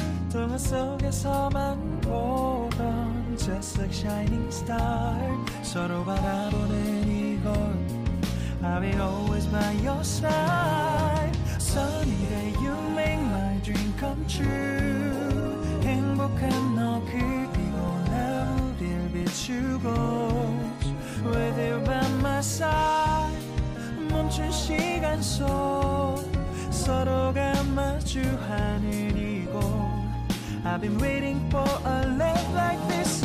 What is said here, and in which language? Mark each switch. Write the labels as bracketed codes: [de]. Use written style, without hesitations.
[ko] 동화 속에서만 보던 [en] Just like shining star. [ko] 서로 바라보는 이곳 [en] I'll be always by your side. Sunny day you make my dream come true. [ko] 행복한 너 그리고 나 우릴 비추고 [en] With you by my side. [ko] 멈춘 시간 속 서로가 마주하는 이곳 [en] I've been waiting for a love like this.